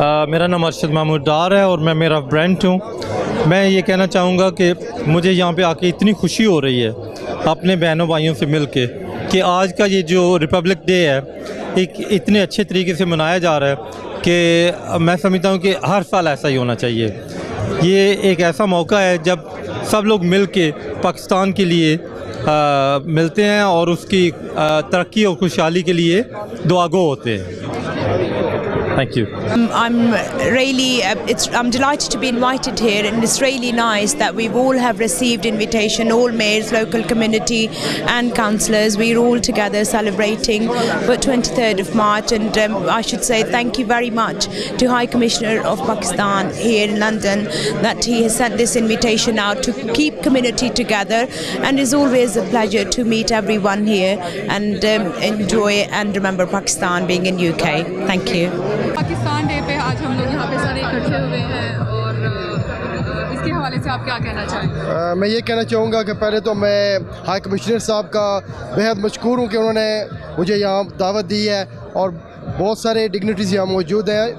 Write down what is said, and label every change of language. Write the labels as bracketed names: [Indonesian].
[Urdu] میرا نام ارشد محمود ڈار ہے اور میں میرا برانڈ ہوں. میں یہ کہنا چاہوں گا کہ مجھے یہاں پہ آ کے اتنی خوشی ہو رہی ہے اپنے بہنوں بھائیوں سے مل کے کہ آج کا یہ جو ریپبلک ڈے ہے ایک اتنے اچھے طریقے سے منایا جا رہا ہے کہ میں سمجھتا ہوں کہ ہر سال ایسا ہی ہونا چاہیے. یہ ایک ایسا موقع ہے جب سب لوگ مل کے پاکستان کے لیے ملتے ہیں اور اس کی ترقی اور خوشحالی کے لیے دعا گو ہوتے ہیں. [English] Thank you. I'm delighted to be invited here, and it's really nice that we've all have received invitation, all mayors, local community and councillors. We're all together celebrating for 23rd of March, and I should say thank you very much to High Commissioner of Pakistan here in London that he has sent this invitation out to keep community together, and it's always a pleasure to meet everyone here and enjoy and remember Pakistan being in UK. Thank you. [Urdu] Pakistan day پہ آج ہم لوگ یہاں پہ سارے اکٹھے ہوئے ہیں اور اس کے حوالے سے آپ کیا کہنا چاہیں گے؟ میں یہ کہنا چاہوں گا کہ پہلے تو میں ہائی کمشنر صاحب کا بہت مشکور ہوں کہ انہوں نے مجھے یہاں دعوت دی ہے اور بہت سارے ڈگنیٹریز یہاں موجود ہیں.